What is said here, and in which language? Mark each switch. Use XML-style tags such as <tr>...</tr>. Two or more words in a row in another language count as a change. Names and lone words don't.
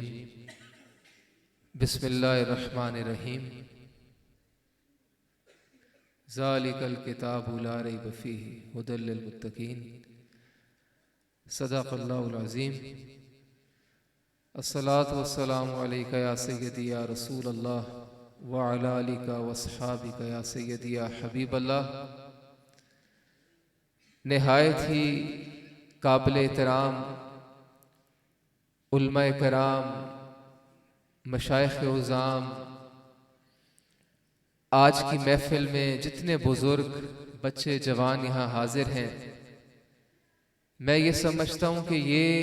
<ar>بسم الله الرحمن الرحيم. ذلك الكتاب لا ريب فيه هدى للمتقين. صدق الله العظيم الصلاة والسلام عليك يا سيدي يا رسول الله وعلى آلك وأصحابك يا سيدي يا حبيب الله.</ar> <ur>نہایت ہی قابل احترام علمائے کرام، مشائخ عظام، آج کی محفل میں جتنے بزرگ بچے جوان یہاں حاضر ہیں، میں یہ سمجھتا ہوں کہ یہ</ur>